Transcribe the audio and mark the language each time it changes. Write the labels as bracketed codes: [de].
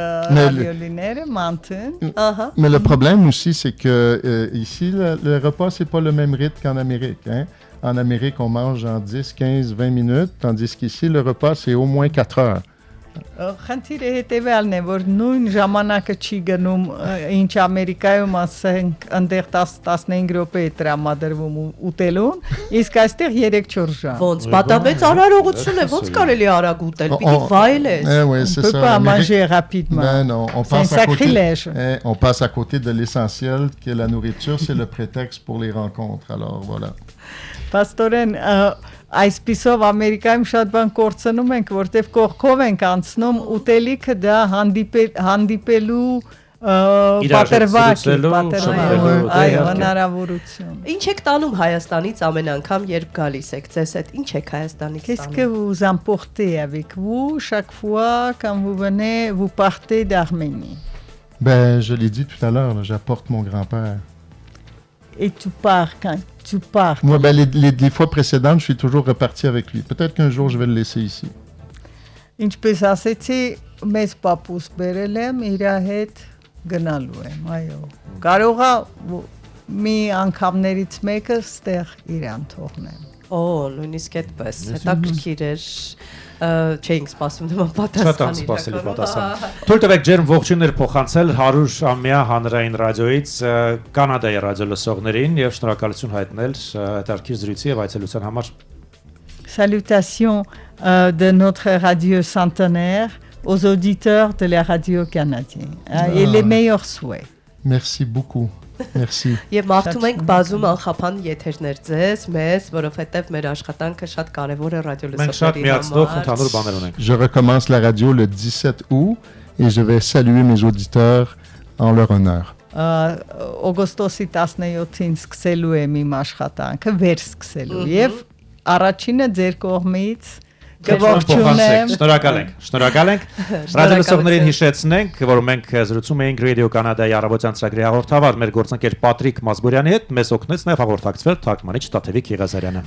[fr] Mais le problème aussi, c'est que ici, le repas, c'est pas le même rythme qu'en Amérique. Hein? En Amérique, on mange en 10, 15, 20 minutes, tandis qu'ici, le repas, c'est au moins 4 heures. [hy] Խնդիրը հետևյալն է, որ նույն ժամանակը չի գնում, ինչ Ամերիկայում ասենք, ընդեղ 10-15 րոպե է տրամադրվում ուտելուն, իսկ այստեղ 3-4 ժամ։ Ոնց, պատամեց արարողություն է, ոնց կարելի արագ ուտել, պիտի վայելես։ [fr] On peut pas manger rapidement. Ben non, c'est un sacrilège. On passe à côté de l'essentiel, que la nourriture, c'est le prétexte pour les rencontres. Alors voilà. [hy] Պաստորեն, այսպիսով Ամերիկայում շատ բան կորցնում ենք, որտեվ կողքով ենք անցնում, ուտելիքը դա հանդիպելու պատրվակ է, այո, հնարավորություն։ Ինչ եք տանում Հայաստանից ամեն անգամ, երբ գալիս եք, ձեզ հետ ինչ եք Հայաստանից տանում։ [fr] Qu'est-ce que vous emportez avec vous chaque fois quand vous venez, vous partez d'Arménie? Ben, je l'ai dit tout à l'heure, j'apporte mon grand-père. Et tu pars quand tu pars? Moi, ben, les fois précédentes, je suis toujours reparti avec lui. Peut-être qu'un jour, je vais le laisser ici. [hy] Ինչպես ասեցի, մեծ պապուս բերել եմ, իր հետ գնալու եմ, այո։ Կարող է մի անգամներից մեկը ստեղ իրան թողնեմ։ Օ, նույնիսկ այդպես, հետաքրքիր էր, չէինք սպասում նման պատասխան։ Շատ անսպասելի պատասխան։ Թույլ տվեք ջերմ ողջույններ փոխանցել 100-ամյա հանրային ռադիոից Կանադայի ռադիո լսողներին եւ շնորհակալություն հայտնել հետաքրքիր զրույցի եւ այցելության համար։ [fr] Salutations de notre radio centenaire aux auditeurs de la radio canadienne et les meilleurs souhaits. Merci beaucoup. Merci. [hy] Եվ մաղթում ենք բազում անխափան եթերներ ձեզ, մեզ, որովհետև մեր աշխատանքը շատ կարևոր է Մենք շատ ռադիոլսողների միացնող ընդհանուր բաներ ունենք։ [fr] Je recommence la radio le 17 août et je vais saluer mes auditeurs en leur honneur. [hy] Օգոստոսի 17-ին սկսելու եմ իմ աշխատանքը, վերսկսելու եւ առաջինը ձեր կողմից Գողջունեմ։ Շնորհակալ ենք։ Ռադիո լսողներին հիշեցնենք, որ մենք զրուցում էինք Radio Canada-ի առավոտյան ծրագրի հաղորդավար մեր գործընկեր Պատրիկ Մազբուրյանի հետ, մեզ օգնեց նաև հաղորդակցվել թարգմանիչ Տաթևիկ Եղազարյանը։